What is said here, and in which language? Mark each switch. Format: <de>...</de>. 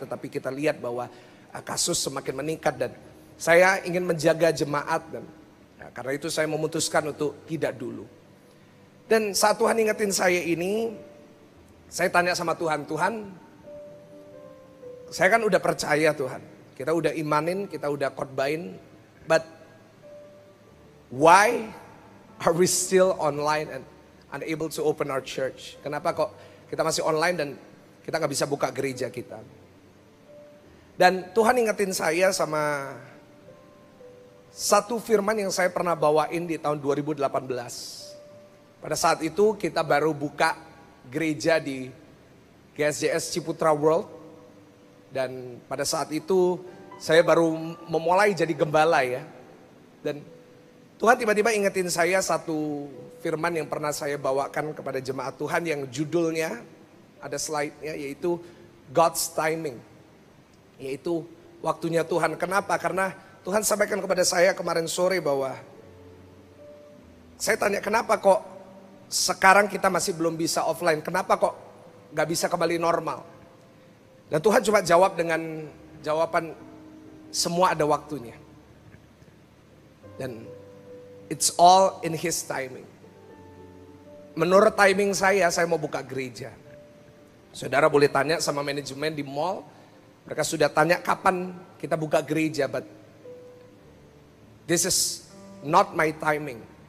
<id>Tetapi kita lihat bahwa kasus semakin meningkat dan saya ingin menjaga jemaat. Dan karena itu saya memutuskan untuk tidak dulu. Dan saat Tuhan ingetin saya ini, saya tanya sama Tuhan, Tuhan, saya kan udah percaya Tuhan. Kita udah imanin, kita udah khotbahin.</id> <en>But why are we still online and unable to open our church?</en> <id>Kenapa kok kita masih online dan kita gak bisa buka gereja kita? Dan Tuhan ingetin saya sama satu firman yang saya pernah bawain di tahun 2018. Pada saat itu kita baru buka gereja di GSJS Ciputra World. Dan pada saat itu saya baru memulai jadi gembala ya. Dan Tuhan tiba-tiba ingetin saya satu firman yang pernah saya bawakan kepada jemaat Tuhan yang judulnya, ada slide-nya, yaitu God's Timing. Yaitu waktunya Tuhan. Kenapa? Karena Tuhan sampaikan kepada saya kemarin sore bahwa saya tanya kenapa kok sekarang kita masih belum bisa offline. Kenapa kok gak bisa kembali normal? Dan Tuhan cuma jawab dengan jawaban semua ada waktunya. Dan</id> <en>it's all in His timing.</en> <id>Menurut timing saya mau buka gereja. Saudara boleh tanya sama manajemen di mall. Mereka sudah tanya kapan kita buka gereja.</id> <en>But this is not my timing.</en>